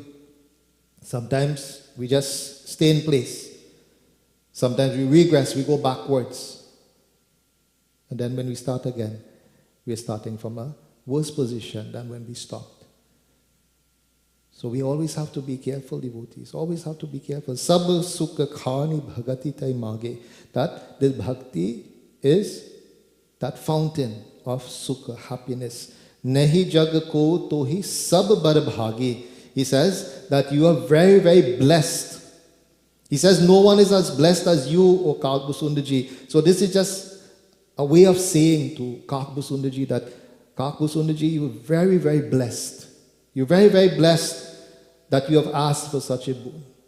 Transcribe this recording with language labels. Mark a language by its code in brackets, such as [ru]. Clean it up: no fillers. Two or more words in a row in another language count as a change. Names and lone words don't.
[en] Sometimes we just stay in place. Sometimes we regress, we go backwards. And then when we start again, we are starting from a worse position than when we stopped. So we always have to be careful, devotees. Always have to be careful. [awa] Sab sukha khani bhagati tai mage. [en] That this bhakti is that fountain of sukha, happiness. [awa] Nahi jag ko tohi sab bar bhagi. [en] He says that you are very, very blessed. He says no one is as blessed as you, O Kakbasunda ji. So this is just a way of saying to Kakbasunda ji that Kakbasunda ji, you are very, very blessed. You're very, very blessed that you have asked for such a boon.